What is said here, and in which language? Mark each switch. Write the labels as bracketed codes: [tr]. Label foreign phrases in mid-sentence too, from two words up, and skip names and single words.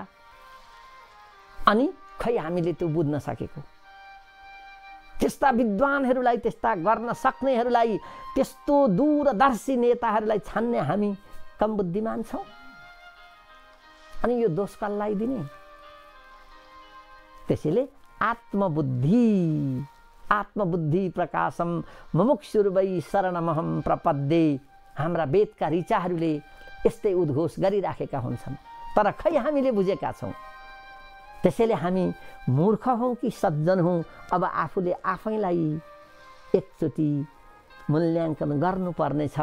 [ne] अनि खै हामीले त्यो बुझ्न सकेको। त्यस्ता विद्वानहरूलाई, त्यस्ता गर्न सक्नेहरूलाई, त्यस्तो दूरदर्शी नेताहरूलाई छान्ने हामी कम बुद्धिमान छौँ। अनि यो दोष कसलाई दिने? [sa] त्यसैले आत्मबुद्धि प्रकाशम मुमुक्षुर्वै शरणमहम प्रपद्ये। [ne] हाम्रा वेदका ऋचाहरूले यस्तै उद्घोष गरिराखेका हुन्छन्, तर खै हामीले बुझेका छौँ। त्यसैले हामी मूर्ख हौँ कि सज्जन हौँ? अब आफूले आफैलाई एकचोटि मूल्याङ्कन गर्नुपर्ने छ।